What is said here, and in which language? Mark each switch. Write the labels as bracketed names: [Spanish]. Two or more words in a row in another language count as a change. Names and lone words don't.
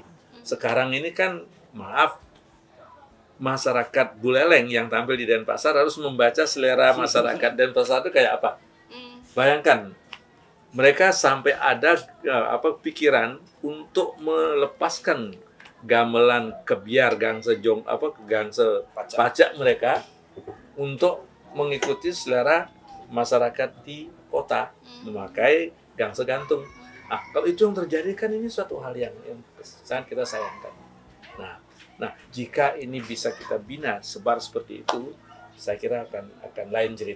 [Indonesian] Sekarang ini kan, maaf, masyarakat Buleleng yang tampil di Denpasar harus membaca selera masyarakat Denpasar itu kayak apa. Bayangkan, mereka sampai ada pikiran untuk melepaskan gamelan kebiar, gangse pajak mereka untuk mengikuti selera masyarakat di kota, memakai gangse gantung. Nah, kalau itu yang terjadi kan ini suatu hal yang sangat kita sayangkan. Nah, jika ini bisa kita bina, sebar seperti itu, saya kira akan lain cerita.